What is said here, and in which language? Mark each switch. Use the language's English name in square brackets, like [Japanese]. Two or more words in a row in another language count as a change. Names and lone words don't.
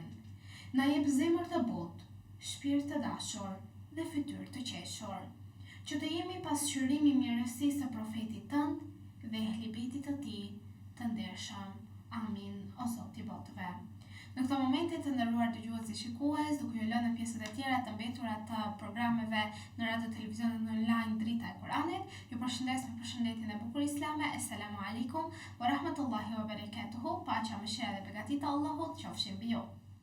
[Albanian] Na jep zemër të butë, shpirt të dashur dhe fytyrë të qeshur, që të jemi pasqyrimi i mirësisë së profetit tënd dhe ehli bejtit të tij të ndershëm. Amin, o Zoti i botëve. Në këto momente të nderuar dëgjues dhe shikues, duke ju lënë pjesët e tjera të mbetura të programeve në radio televizionin online Drita e Kuranit, ju përshëndes me përshëndetjen e bukur islame. [Arabic] السلام عليكم ورحمة الله وبركاته. [Albanian] Paqja, mëshira dhe begatit e Allahut qofshin mbi ju.